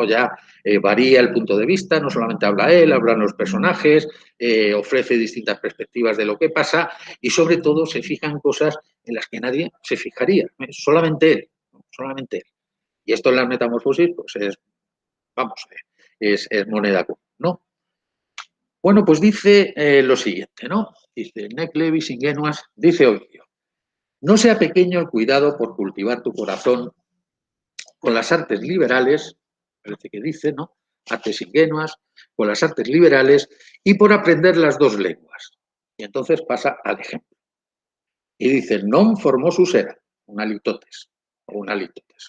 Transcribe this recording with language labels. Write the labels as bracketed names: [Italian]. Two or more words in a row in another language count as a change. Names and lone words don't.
[Spanish] Ya varía el punto de vista, no solamente habla él, hablan los personajes, ofrece distintas perspectivas de lo que pasa y sobre todo se fijan cosas en las que nadie se fijaría, solamente él, solamente él. Y esto en las metamorfosis, pues es moneda común, ¿no? Bueno, pues dice lo siguiente, ¿no? Dice, [Latin] nec levis ingenuas, [Spanish] dice Ovidio, no sea pequeño el cuidado por cultivar tu corazón con las artes liberales, parece que dice, ¿no? [Latin] Artes ingenuas, [Spanish] con las artes liberales y por aprender las dos lenguas. Y entonces pasa al ejemplo. Y dice, [Latin] non formosus era, [Spanish] un alitotes, o un alitotes.